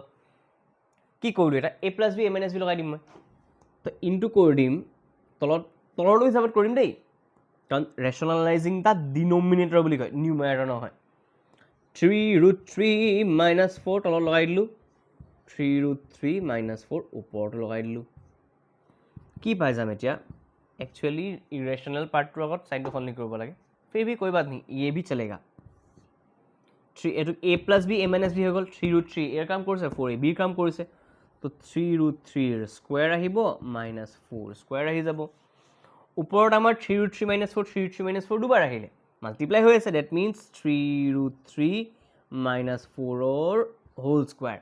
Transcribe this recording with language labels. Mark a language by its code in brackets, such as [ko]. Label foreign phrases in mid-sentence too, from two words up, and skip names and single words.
[as] কি কৰিলোঁ এটা [en] a plus b a minus b [as] লগাই দিম মই, তো ইনটু কৰি দিম, তলৰটো হিচাপত কৰিম দেই, কাৰণ [en] rationalizing the denominator [as] বুলি কয়, নিউমাৰেটৰ নহয়। 3√3 মাইনাছ 4 তলত লগাই দিলোঁ, 3√3 মাইনাছ 4 ওপৰতো লগাই দিলোঁ। কি পাই যাম এতিয়া, একচুৱেলি [en] irrational part [as] আগত চাইনটো সলনি কৰিব লাগে, [hi] फिर भी कोई बात नहीं, ये भी चलेगा। [as] 3 এইটো [en] a plus b a minus b [as] হৈ গ'ল, 3√3 এৰ কাম কৰিছে, 4 বিৰ কাম কৰিছে, তো 3√3 স্কুৱেৰ আহিব, মাইনাছ 4 স্কুৱেৰ আহি যাব। ওপৰত আমাৰ 3√3 মাইনাছ 4 3√3 মাইনাছ 4 দুবাৰ আহিলে, মাল্টিপ্লাই হৈ আছে, [en] that means [as] 3√3 মাইনাছ 4ৰ [en] whole square.